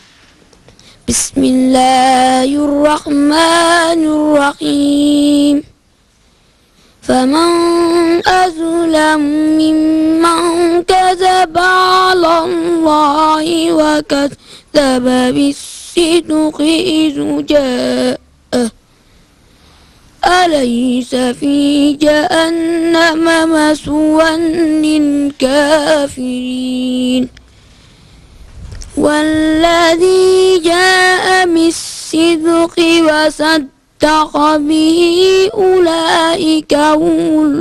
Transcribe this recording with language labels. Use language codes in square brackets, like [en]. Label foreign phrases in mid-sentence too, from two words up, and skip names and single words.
[ar] بسم الله الرحمن الرحيم. فمن أظلم ممن كذب على الله وكذب بالصدق إذ جاءه. أليس في جهنم مثوى للكافرين والذي جاء بالصدق وصدق به أولئك هم